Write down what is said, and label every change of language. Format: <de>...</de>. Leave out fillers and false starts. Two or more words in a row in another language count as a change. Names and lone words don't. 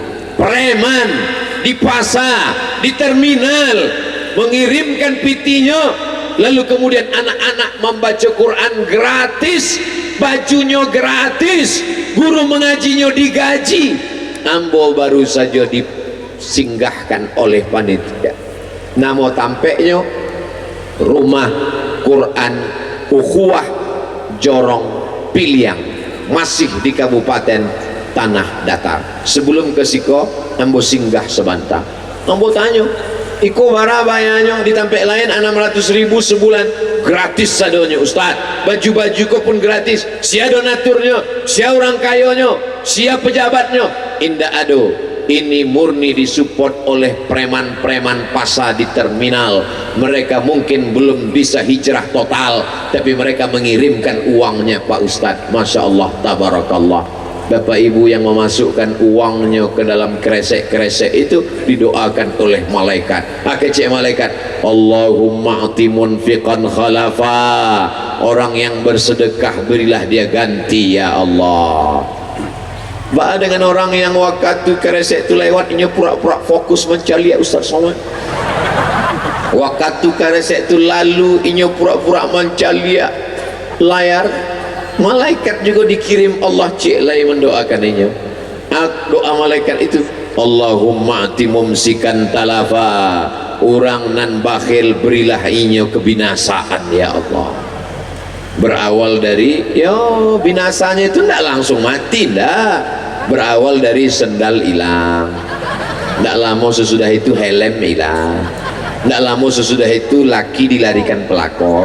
<id>Preman di pasar, di terminal mengirimkan pitinya, lalu kemudian anak-anak membaca Quran gratis, bajunya gratis, guru mengajinya digaji. Ambo baru saja disinggahkan oleh panitia. Nama tampeknya Rumah Quran Ukhuwah Jorong Piliang, masih di Kabupaten Tanah Datar.</id> <min>Sebelum ke Siko, ambo singgah sebentar. Ambo tanya, iko bara bayarnya di tampek lain 600.000 sebulan, gratis sadonya Ustaz. Baju-baju ko pun gratis. Sia donaturnya, sia orang kayanya, sia pejabatnya. Indah ado.</min> <id>Ini murni disupport oleh preman-preman pasar di terminal. Mereka mungkin belum bisa hijrah total, tapi mereka mengirimkan uangnya Pak Ustadz.</id> <ar>ما شاء الله تبارك الله.</ar> <id>Bapak Ibu yang memasukkan uangnya ke dalam kresek-kresek itu didoakan oleh malaikat. Cek malaikat,</id> <ar>اللهم أعط منفقا خلفا.</ar> <id>Orang yang bersedekah berilah dia ganti</id> <ar>يا الله.</ar> <id>Ba dengan orang yang waktu kresek itu lewat, ini pura-pura fokus mencari Ustaz Somad. Waktu kresek itu lalu, ini pura-pura mencari layar. Malaikat juga dikirim Allah cik lagi mendoakan ini. Doa malaikat itu,</id> <ar>اللهم أعط ممسكا تلفا.</ar> <min>Orang nan bakhil berilah inyo kebinasaan</min> <ar>يا الله.</ar> <id>Berawal dari binasanya itu tidak langsung mati, tidak. Berawal dari sendal hilang, tidak lama sesudah itu helm hilang, tidak lama sesudah itu laki dilarikan pelakor.</id>